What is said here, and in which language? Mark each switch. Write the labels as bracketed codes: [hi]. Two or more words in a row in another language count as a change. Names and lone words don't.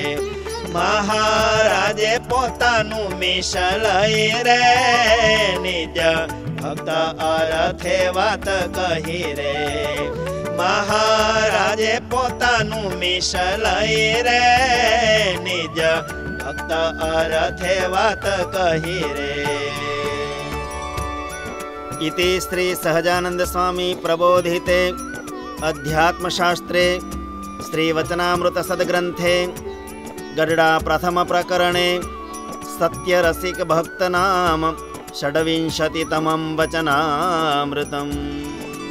[gu] મહારાજે પોતાનું મિશ લઈ રે નિજ ભક્ત અર્થે વાત કહી રે મહારાજે પોતાનું મિશ લઈ રે નિજ ભક્ત અર્થે વાત કહી રે [sa] इति श्री सहजानंद स्वामी प्रबोधिते अध्यात्मशास्त्रे श्रीवचनामृत सद्ग्रंथे गरुड़ा प्रथम प्रकरणे सत्यरसिक भक्त नाम षड्विंशतितमं वचनामृतम्।